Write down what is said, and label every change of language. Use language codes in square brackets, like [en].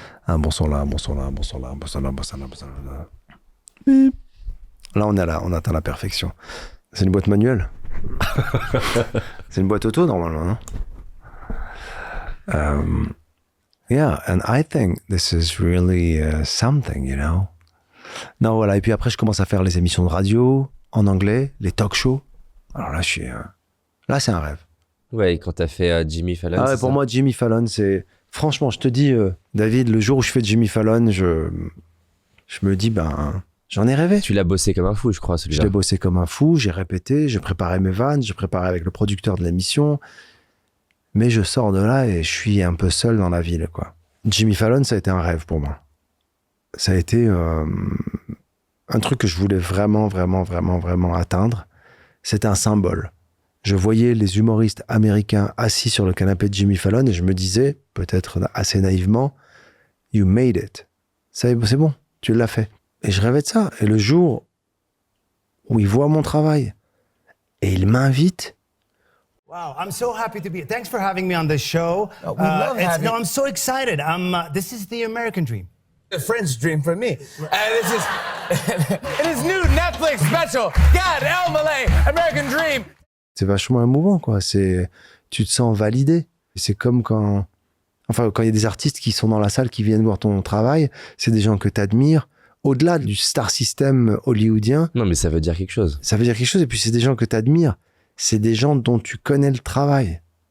[fr] Un bon son là, un bon son là, un bon son là, un bon son là, un bon son là, un bon son là. Bip. Là, on est là, on atteint la perfection. C'est une boîte manuelle. C'est une boîte auto normalement, non? [en] Yeah, and I think this is really something, you know. [fr] Non, voilà. Et puis après, je commence à faire les émissions de radio en anglais, les talk shows. Alors là, là, c'est un rêve. Ouais, quand t'as fait Jimmy Fallon. Ah ouais, c'est pour ça moi, Jimmy Fallon, c'est... Franchement, je te dis, David, le jour où je fais Jimmy Fallon, je me dis, ben, j'en ai rêvé. Tu l'as bossé comme un fou, je crois, Je celui-là. l'ai bossé comme un fou, j'ai répété, j'ai préparé mes vannes, j'ai préparé avec le producteur de l'émission. Mais je sors de là et je suis un peu seul dans la ville, quoi. Jimmy Fallon, ça a été un rêve pour moi. Ça a été un truc que je voulais vraiment, vraiment, vraiment, vraiment atteindre. C'était un symbole. Je voyais les humoristes américains assis sur le canapé de Jimmy Fallon et je me disais, peut-être assez naïvement, « [en] You made it. [fr] C'est bon, tu l'as fait. » Et je rêvais de ça. Et le jour où il voit mon travail et il m'invite, [en] Wow, I'm so happy to be here. Thanks for having me on this show. We love having No, I'm so excited. This is the American dream. a French dream for me. And it's just, it is new Netflix special. God, El Malay, American Dream. [fr] c'est vachement émouvant, quoi. Tu te sens validé. C'est comme quand il y a des artistes qui sont dans la salle, qui viennent voir ton travail, c'est des gens que tu admires. Au-delà du star system hollywoodien, Non, mais ça veut dire quelque chose. ça veut dire quelque chose. Et puis, c'est des gens que tu admires. C'est des gens dont tu connais le travail.